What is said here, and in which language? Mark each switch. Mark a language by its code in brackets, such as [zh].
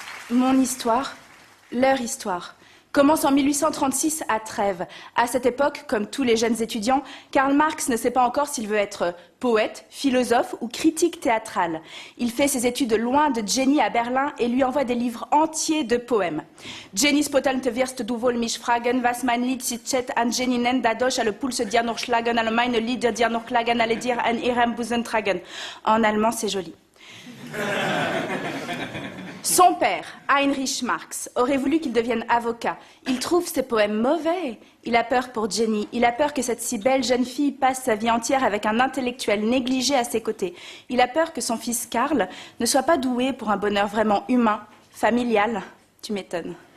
[fr] Mon histoire, leur histoire, commence en 1836 à Trèves. À cette époque, comme tous les jeunes étudiants, Karl Marx ne sait pas encore s'il veut être poète, philosophe ou critique théâtral. Il fait ses études loin de Jenny à Berlin et lui envoie des livres entiers de poèmes. [de] Jenny spottelte wirst du wohl mich fragen, was mein Lied sich an Jenny nennt, dadurch alle Pulse dir noch schlagen, alle meine Lieder dir noch klagen, alle dir an ihrem Busen tragen. [fr] En allemand, c'est joli. Son père, Heinrich Marx, aurait voulu qu'il devienne avocat. Il trouve ses poèmes mauvais. Il a peur pour Jenny. Il a peur que cette si belle jeune fille passe sa vie entière avec un intellectuel négligé à ses côtés. Il a peur que son fils Karl ne soit pas doué pour un bonheur vraiment humain, familial. Tu m'étonnes.